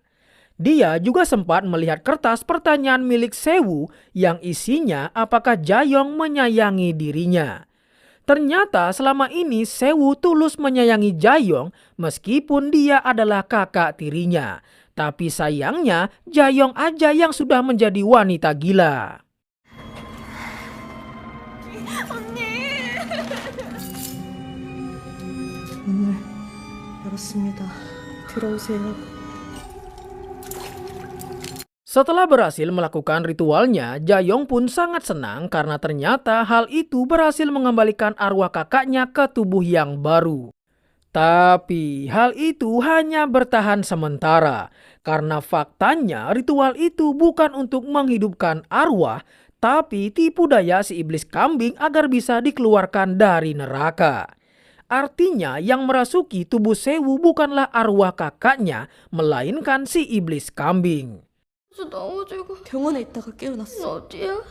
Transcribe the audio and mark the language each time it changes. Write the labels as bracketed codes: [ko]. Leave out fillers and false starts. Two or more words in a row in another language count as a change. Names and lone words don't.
[id] Dia juga sempat melihat kertas pertanyaan milik Sewu yang isinya apakah Jayong menyayangi dirinya. Ternyata selama ini Sewu tulus menyayangi Jayong meskipun dia adalah kakak tirinya. Tapi sayangnya Jayong aja yang sudah menjadi wanita gila. [ko] 문을 열었습니다. 들어오세요. [id] Setelah berhasil melakukan ritualnya, Jayong pun sangat senang karena ternyata hal itu berhasil mengembalikan arwah kakaknya ke tubuh yang baru. Tapi hal itu hanya bertahan sementara karena faktanya ritual itu bukan untuk menghidupkan arwah, tapi tipu daya si iblis kambing agar bisa dikeluarkan dari neraka. Artinya yang merasuki tubuh Sewu bukanlah arwah kakaknya, melainkan si iblis kambing. [ko] 넘어지고 병원에 있다가 깨어났어. 어디야?